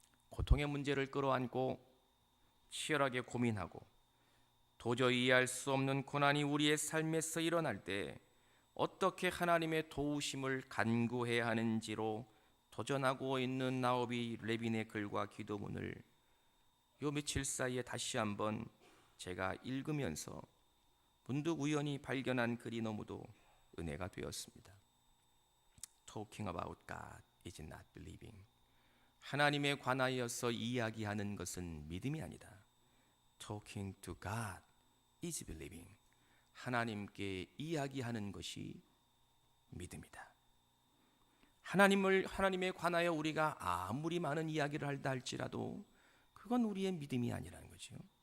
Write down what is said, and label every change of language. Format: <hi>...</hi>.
<ko>고통의 문제를 끌어안고 치열하게 고민하고 도저히 이해할 수 없는 고난이 우리의 삶에서 일어날 때 어떻게 하나님의 도우심을 간구해야 하는지로 도전하고 있는 나오미 레빈의 글과 기도문을 요 며칠 사이에 다시 한번 제가 읽으면서 문득 우연히 발견한 글이 너무도 은혜가 되었습니다.</ko> <en>Talking about God is not believing.</en> <ko>하나님에 관하여서 이야기하는 것은 믿음이 아니다.</ko> <en>Talking to God is believing.</en> <ko>하나님께 이야기하는 것이 믿음이다. 하나님에 관하여 우리가 아무리 많은 이야기를 한다 할지라도 그건 우리의 믿음이 아니라는 거죠.</ko>